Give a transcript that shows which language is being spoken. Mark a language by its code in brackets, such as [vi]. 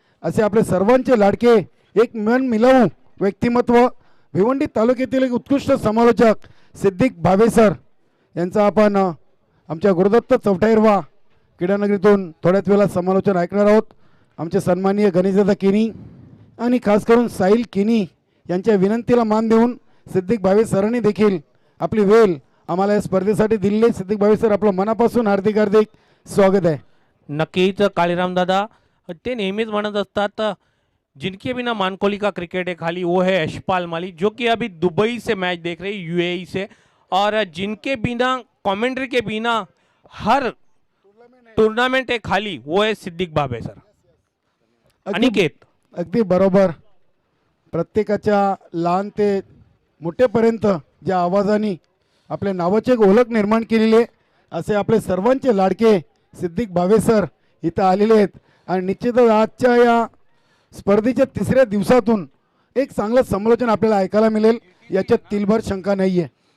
[mr] असे आपले सर्वांचे लाडके एक मन मिळवू व्यक्तिमत्व भिवंडी तालुक्यातील एक उत्कृष्ट समालोचक सिद्दीक भावे सर यांचा आपण आमच्या गुरुदत्त चौटाईरवा क्रीडानगरीतून थोड्याच वेळात समालोचन ऐकणार आहोत. आमचे सन्माननीय गणेशदादा किनी आणि खास करून साहिल किनी यांच्या विनंतीला मान देऊन सिद्दीक भावे सरांनी देखील आपली वेळ आम्हाला या स्पर्धेसाठी दिलेली आहे. सिद्दीक भावे सर आपलं मनापासून हार्दिक हार्दिक स्वागत आहे. नक्कीच काळीराम दादा ते नेहमीच म्हणत असतात [hi] जिनके बिना मानकोली का क्रिकेट है खाली वो है यशपाल माली, जो कि अभी दुबई से मैच देख रहे हैं यूएई से, और जिनके बिना कमेंट्री के बिना हर टूर्नामेंट है खाली वो है सिद्दीक भावे सर. [mr] अनिकेत अगदी बरोबर. प्रत्येकाच्या लहान ते मोठेपर्यंत ज्या आवाजाने आपल्या नावाची एक ओळख निर्माण केलेली आहे असे आपले सर्वांचे लाडके सिद्दीक भावे सर इथं आलेले आहेत. आणि निश्चितच आजच्या या स्पर्धेच्या 3ऱ्या दिवसातून एक चांगलं समालोचन आपल्याला ऐकायला मिळेल याच्यात तिलभर शंका नाही आहे.